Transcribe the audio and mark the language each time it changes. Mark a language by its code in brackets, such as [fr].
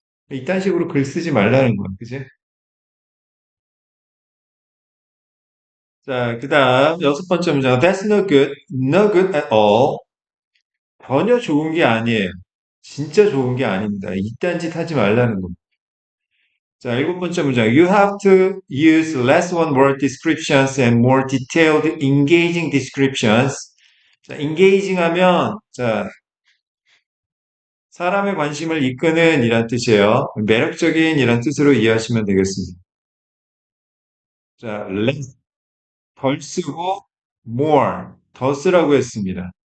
[ko] 이딴 식으로 글 쓰지 말라는 거야. 그지? 자, 그 다음 여섯 번째 문장. [en] That's no good. No good at all. [ko] 전혀 좋은 게 아니에요. 진짜 좋은 게 아닙니다. 이딴 짓 하지 말라는 겁니다. 자, 일곱 번째 문장. [en] You have to use less one-word descriptions and more detailed, engaging descriptions. [ko] 자, engaging 하면, 자, 사람의 관심을 이끄는 이란 뜻이에요. 매력적인 이란 뜻으로 이해하시면 되겠습니다. 자, less, 덜 쓰고, more, 더 쓰라고 했습니다.